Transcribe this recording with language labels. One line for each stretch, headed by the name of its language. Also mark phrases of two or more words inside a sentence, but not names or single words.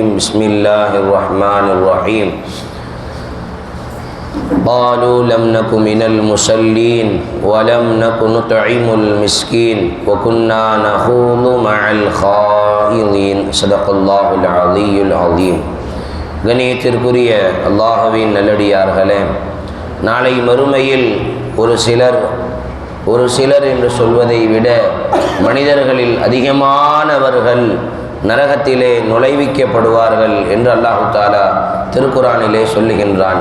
Arabic: بسم الله الرحمن الرحيم. قالوا لم نك من المصلين ولم نك نطعم المسكين وكنا نخوض مع الخائضين. صدق الله العلي العظيم.
Tamil: கண்ணியத்திற்குரிய அல்லாஹ்வின் நல்லடியார்களே, நாளை மறுமையில் ஒரு சிலர் என்று சொல்வதை விட மனிதர்களில் அதிகமானவர்கள் நரகத்திலே நுழைவிக்கப்படுவார்கள் என்று
Arabic: الله تعالى
Tamil: திருக்குரானிலே சொல்லுகின்றான்.